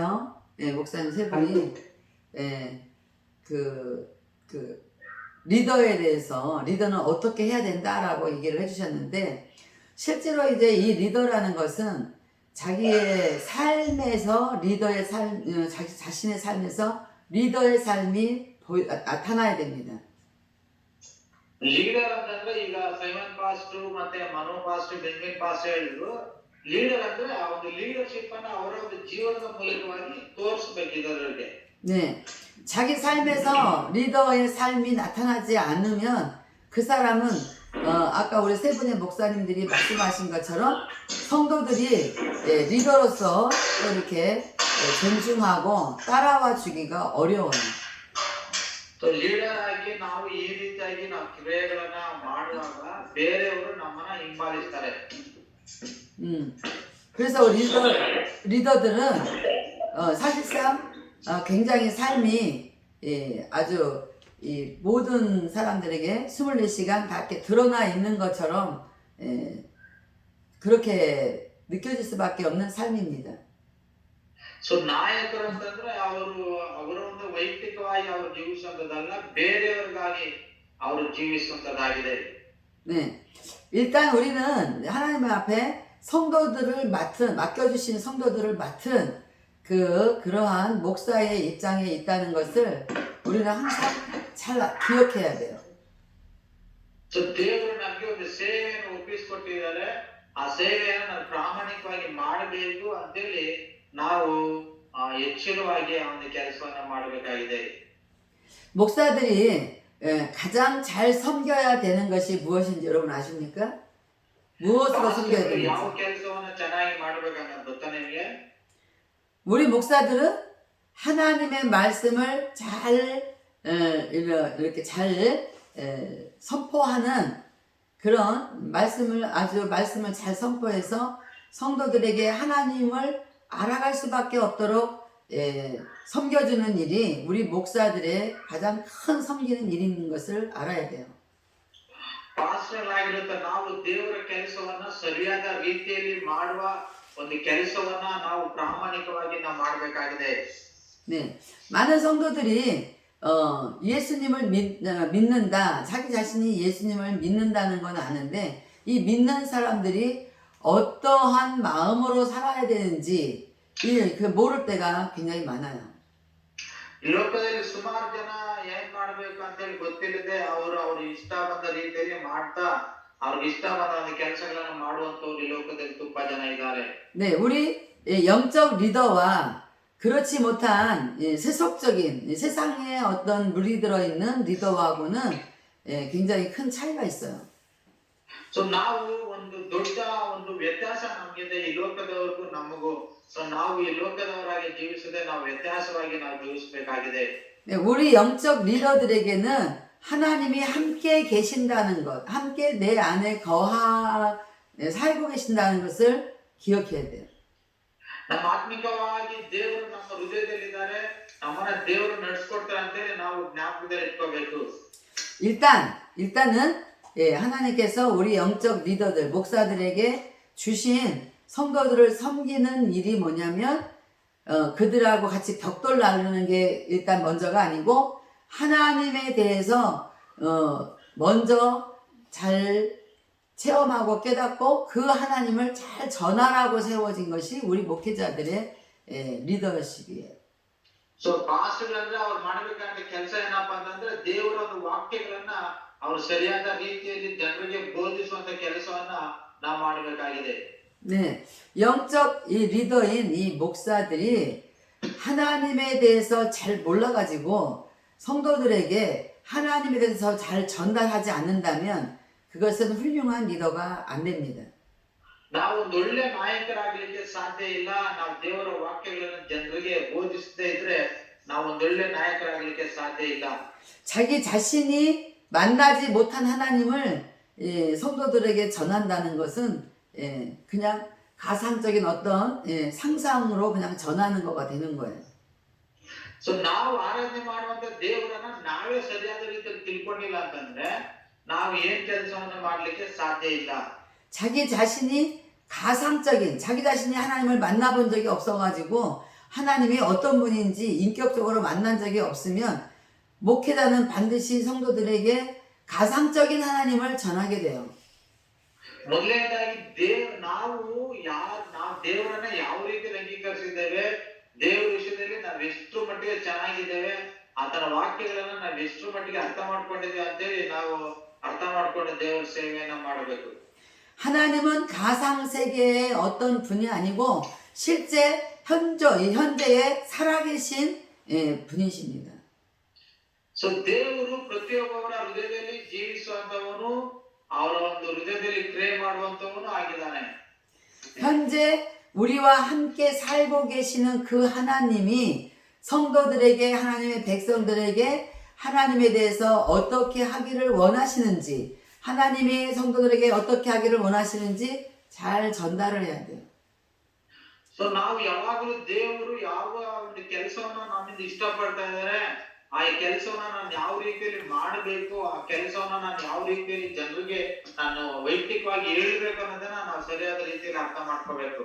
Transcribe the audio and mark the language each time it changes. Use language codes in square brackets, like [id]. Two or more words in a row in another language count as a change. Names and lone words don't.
[ko] 예, 목사님 세 분이 예, 그 리더에 대해서 리더는 어떻게 해야 된다라고 얘기를 해주셨는데 실제로 이제 이 리더라는 것은 자기의 삶에서 리더의 삶, 자기 자신의 삶에서 리더의 삶이 나타나야 됩니다. [kn] ಲೀಡರ್ ಅಂತಂದ್ರೆ ಈಗ ಸೈಮನ್ ಪಾಸ್ಟರ್ ಮತ್ತೆ ಮನೋ ಪಾಸ್ಟರ್ ಬೆಂಜಿನ್ ಪಾಸ್ಟರ್ ಹೇಳಿದ್ರು ಲೀಡರ್ ಅಂದ್ರೆ ಆ ಒಂದು ಲೀಡರ್ಶಿಪ್ ಅನ್ನ ಅವರ ಒಂದು ಜೀವನದ ಮೂಲಕವಾಗಿ ತೋರಿಸಬೇಕು ಇದರೊಳಗೆ. [ko] 네, 자기 삶에서 리더의 삶이 나타나지 않으면 그 사람은 아까 우리 세 분의 목사님들이 말씀하신 것처럼 성도들이 예, 리더로서 또 이렇게 존중하고 따라와 주기가 어려워요. [en] so leader [kn] ಆಗಿ ನಾವು ಈ ರೀತಿಯಾಗಿ ನಾವು ಕ್ರಿಯೆಗಳನ್ನ ಮಾಡುವಾಗ ಬೇರೆಯವರು ನಮ್ಮನ್ನ ಹಿಂಬಾಲಿಸ್ತಾರೆ. [ko] 그래서 리더들은 사실상 굉장히 삶이 예, 아주 이 모든 사람들에게 24시간 다 이렇게 드러나 있는 것처럼 예, 그렇게 느껴질 수밖에 없는 삶입니다. [kn] ಸೊ ನಾಯಕರು ಅಂತಂದ್ರೆ ಅವರ ಒಂದು ವೈಯಕ್ತಿಕವಾಗಿ ಅವರು ಜೀವಿಸುವಂತದಲ್ಲ, ಬೇರೆಯವರಿಗಾಗಿ ಅವರು ಜೀವಿಸುವಂತದ್ದಾಗಿದೆ. [ko] 네, 일단 우리는 하나님 앞에 성도들을 맡겨주신 성도들을 맡은 그러한 목사의 입장에 있다는 것을 우리는 항상 잘 기억해야 돼요. [kn] ಸೊ ದೇವರು ನಮಗೆ ಒಂದು ಸೇವೆಯನ್ನು ಒಪ್ಪಿಸಿಕೊಟ್ಟಿದ್ದಾರೆ. ಆ ಸೇವೆಯನ್ನು ನಾವು ಪ್ರಾಮಾಣಿಕವಾಗಿ ಮಾಡಬೇಕು ಅಂತೇಳಿ ನಾವು ಎಚ್ಚರವಾಗಿ ಆ ಒಂದು ಕೆಲಸವನ್ನ ಮಾಡಬೇಕಾಗಿದೆ. [ko] 목사들이 가장 잘 섬겨야 되는 것이 무엇인지 여러분 아십니까? 무엇으로 섬겨야 [kn] ಯಾವ [ko] 되는지. [kn] ಕೆಲಸವನ್ನ ಚೆನ್ನಾಗಿ ಮಾಡಬೇಕನ್ನೋದು ಗೊತ್ತಾ ನಿಮಗೆ? [ko] 우리 목사들은 하나님의 말씀을 잘 이렇게 잘 선포하는 그런 말씀을 잘 선포해서 성도들에게 하나님을 알아갈 수밖에 없도록 섬겨주는 일이 우리 목사들의 가장 큰 섬기는 일인 것을 알아야 돼요. [kn] ಪಾಸ್ಟರ್ ಆಗಿರುತ್ತೆ ನಾವು ದೇವರ ಕೆಲಸವನ್ನ ಸರಿಯಾದ ರೀತಿಯಲ್ಲಿ ಮಾಡುವ ಒಂದು ಕೆಲಸವನ್ನ ನಾವು ಪ್ರಾಮಾಣಿಕವಾಗಿ ನಾವು ಮಾಡಬೇಕಾಗಿದೆ. [ko] 네, 많은 성도들이 예수님을 믿는다, 자기 자신이 예수님을 믿는다는 건 아는데 이 믿는 사람들이 어떠한 마음으로 살아야 되는지 모를 때가 굉장히 많아요. [kn] ಈ ಲೋಕದಲ್ಲಿ ಸುಮಾರು ಜನ ಏನ್ ಮಾಡ್ಬೇಕು ಅಂತ ಹೇಳಿ ಗೊತ್ತಿಲ್ಲದೆ ಅವ್ರ ಇಷ್ಟ ಬಂದ ರೀತಿಯಲ್ಲಿ ಮಾಡ್ತಾ ಅವ್ರಿಗೆ ಇಷ್ಟ ಬಂದ ಒಂದು ಕೆಲಸಗಳನ್ನ ಮಾಡುವಂತವ್ರು ಈ ಲೋಕದಲ್ಲಿ ತುಂಬಾ ಜನ ಇದ್ದಾರೆ. [ko] 네, 우리 영적 리더와 그렇지 못한 세속적인 세상에 어떤 물이 들어있는 리더하고는 굉장히 큰 차이가 있어요. [kn] ಸೊ ನಾವು ಒಂದು ದೊಡ್ಡ ಒಂದು ವ್ಯತ್ಯಾಸ ನಮಗಿದೆ ಈ ಲೋಕದವರಿಗೂ ನಮಗೂ. ಸೊ ನಾವು ಈ ಲೋಕದವರಾಗಿ ಜೀವಿಸದೆ ನಾವು ವ್ಯತ್ಯಾಸವಾಗಿ ನಾವು ಜೀವಿಸಬೇಕಾಗಿದೆ. [ko] 네, 우리 영적 리더들에게는 하나님이 함께 계신다는 것, 함께 내 안에 살고 계신다는 것을 기억해야 돼요. [kn] ನಮ್ಮ ಆತ್ಮಿಕವಾಗಿ ದೇವರು ನಮ್ಮ ಹೃದಯದಲ್ಲಿದ್ದಾರೆ, ನಮ್ಮನ್ನ ದೇವರು ನಡೆಸ್ಕೊಡ್ತಾರೆ ಅಂತೇಳಿ ನಾವು ಜ್ಞಾಪಕದಲ್ಲಿ ಇಟ್ಕೋಬೇಕು. [ko] 일단은 하나님께서 우리 영적 리더들, 목사들에게 주신 성도들을 섬기는 일이 뭐냐면 그들하고 같이 벽돌 나누는 게 일단 먼저가 아니고 하나님에 대해서 먼저 잘 체험하고 깨닫고 그 하나님을 잘 전하라고 세워진 것이 우리 목회자들의 리더십이에요. [kn] ಸೊ ಪಾಸ್ಟರ್ಗಳಂದ್ರೆ ಅವ್ರು ಮಾಡಬೇಕಾದ ಕೆಲಸ ಏನಪ್ಪಾ ಅಂತಂದ್ರೆ ದೇವರ ಒಂದು ವಾಕ್ಯಗಳನ್ನ ಅವ್ರು ಸರಿಯಾದ ರೀತಿಯಲ್ಲಿ ಜನರಿಗೆ ಬೋಧಿಸುವಂತ ಕೆಲಸವನ್ನ ನಾವು ಮಾಡಬೇಕಾಗಿದೆ. [ko] 네, 영적 이 리더인 이 목사들이 하나님에 대해서 잘 몰라가지고 성도들에게 하나님에 대해서 잘 전달하지 않는다면 그것은 훌륭한 리더가 안 됩니다. [kn] ನಾವು ಒಂದು ಒಳ್ಳೆ ನಾಯಕರಾಗಲಿಕ್ಕೆ ಸಾಧ್ಯ ಇಲ್ಲ. ನಾವು ದೇವರ ವಾಕ್ಯಗಳನ್ನು ಜನರಿಗೆ ಬೋಧಿಸದೇ ಇದ್ರೆ ನಾವು ಒಂದು ಒಳ್ಳೆ ನಾಯಕರಾಗಲಿಕ್ಕೆ ಸಾಧ್ಯ ಇಲ್ಲ. [ko] 자기 자신이 만나지 못한 하나님을 성도들에게 전한다는 것은 그냥 가상적인 어떤 상상으로 그냥 전하는 거가 되는 거예요. [kn] ಸೊ ನಾವು ಆರಾಧನೆ ಮಾಡುವಂತ ದೇವರನ್ನ ನಾವೇ ಸರಿಯಾದ ರೀತಿಯಲ್ಲಿ ತಿಳ್ಕೊಂಡಿಲ್ಲ ಅಂತಂದ್ರೆ ನಾವು ಏನ್ ಕೆಲಸವನ್ನು ಮಾಡ್ಲಿಕ್ಕೆ ಸಾಧ್ಯ ಇಲ್ಲ. [ko] 자기 자신이 가상적인 자기 자신이 하나님을 만나본 적이 없어가지고 하나님이 어떤 분인지 인격적으로 만난 적이 없으면 목회자는 반드시 성도들에게 가상적인 하나님을 전하게 돼요. [kn] ಮೊದಲನೇದಾಗಿ ನಾವು ದೇವರನ್ನ ಯಾವ ರೀತಿ ಅಂಗೀಕರಿಸಿದ್ದೇವೆ, ದೇವರ ವಿಷಯದಲ್ಲಿ ನಾವು ಎಷ್ಟು ಮಟ್ಟಿಗೆ ಚೆನ್ನಾಗಿದ್ದೇವೆ, ಆತನ ವಾಕ್ಯಗಳನ್ನ ನಾವು ಎಷ್ಟು ಮಟ್ಟಿಗೆ ಅರ್ಥ ಮಾಡ್ಕೊಂಡಿದ್ದೇವೆ ಅಂತೇಳಿ ನಾವು ಅರ್ಥ ಮಾಡ್ಕೊಂಡು ದೇವರ ಸೇವೆಯನ್ನ ಮಾಡಬೇಕು. [ko] 하나님은 가상 세계의 어떤 분이 아니고 실제 현재의 살아계신 분이십니다. [kn] ಸೊ ದೇವರು ಪ್ರತಿಯೊಬ್ಬರ ಹೃದಯದಲ್ಲಿ ಜೀವಿಸುವಂತವನು, ಅವರ ಒಂದು ಹೃದಯದಲ್ಲಿ ಕ್ರಿಯೆ ಮಾಡುವಂತವನು ಆಗಿದ್ದಾನೆ. [ko] 현재 우리와 함께 살고 계시는 그 하나님이 성도들에게 하나님의 백성들에게 하나님에 대해서 어떻게 하기를 원하시는지 하나님이 성도들에게 어떻게 하기를 원하시는지 잘 전달을 해야 돼요. [kn] ಸೊ ನಾವು ಯಾವಾಗಲೂ ದೇವರು ಯಾವ ಒಂದು ಕೆಲಸವನ್ನ ನಮ್ಮಿಂದ ಇಷ್ಟಪಡ್ತಾ ಇದ್ದಾರೆ, ಆ ಕೆಲಸವನ್ನ ನಾನು ಯಾವ ರೀತಿಯಲ್ಲಿ ಮಾಡಬೇಕು, ಆ ಕೆಲಸವನ್ನ ನಾನು ಯಾವ ರೀತಿಯಲ್ಲಿ ಜನರಿಗೆ ನಾನು ವೈಯಕ್ತಿಕವಾಗಿ ಹೇಳ್ಬೇಕು ಅನ್ನೋದನ್ನ ನಾವು ಸರಿಯಾದ ರೀತಿಯಲ್ಲಿ ಅರ್ಥ ಮಾಡ್ಕೋಬೇಕು.